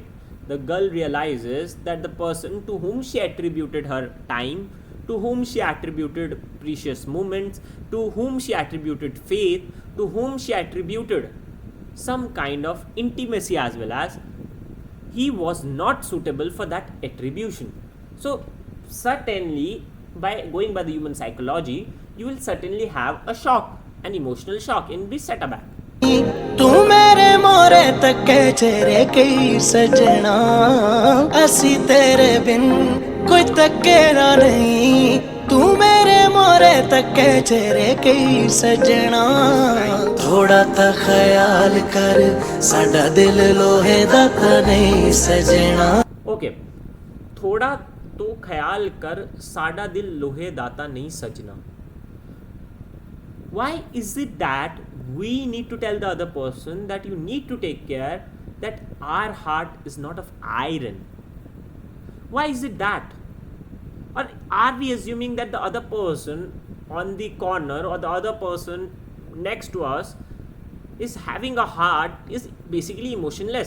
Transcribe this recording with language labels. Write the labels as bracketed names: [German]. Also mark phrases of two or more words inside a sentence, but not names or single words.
[English] The girl realizes that the person to whom she attributed her time, to whom she attributed precious moments, to whom she attributed faith, to whom she attributed some kind of intimacy as well as, he was not suitable for that attribution. So, certainly, by going by the human psychology, you will certainly have a shock, an emotional shock, and be set aback. [Punjabi] ਤੂੰ ਮੇਰੇ ਮੋਰੇ ਤੱਕੇ ਚਿਹਰੇ ਕਈ ਸਜਣਾ ਅਸੀਂ ਤੇਰੇ ਬਿਨ ਕੋਈ ਤੱਕੇਰਾ ਨਹੀਂ ਤੂੰ ਮੇਰੇ ਮੋਰੇ ਤੱਕੇ ਚਿਹਰੇ ਕਈ ਸਜਣਾ ਥੋੜਾ ਤਾਂ ਖਿਆਲ ਕਰ ਸਾਡਾ ਦਿਲ ਲੋਹੇ ਦਾ ਤਾਂ ਨਹੀਂ ਸਜਣਾ Okay, ਥੋੜ੍ਹਾ ਤਾਂ ਖ਼ਿਆਲ ਕਰ ਸਾਡਾ ਦਿਲ ਲੋਹੇ ਦਾਤਾ ਨਹੀਂ ਸਜਣਾ. [English] Why is it that we need to tell the other person that you need to take care, that our heart is not of iron? Why is it that? Or are we assuming that the other person on the corner or the other person next to us is having a heart, is basically emotionless?